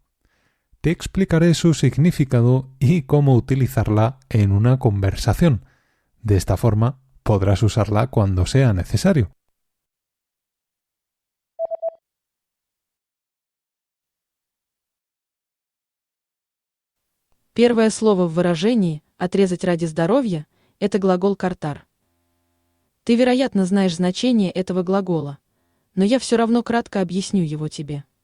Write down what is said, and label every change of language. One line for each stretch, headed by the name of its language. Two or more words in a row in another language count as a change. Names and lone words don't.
Spanish: Te explicaré su significado y cómo utilizarla en una conversación. De esta forma podrás usarla cuando sea necesario.
Russian: Первое слово в выражении «отрезать ради здоровья» – это глагол «cortar». Ты, вероятно, знаешь значение этого глагола, но я все равно кратко объясню его тебе.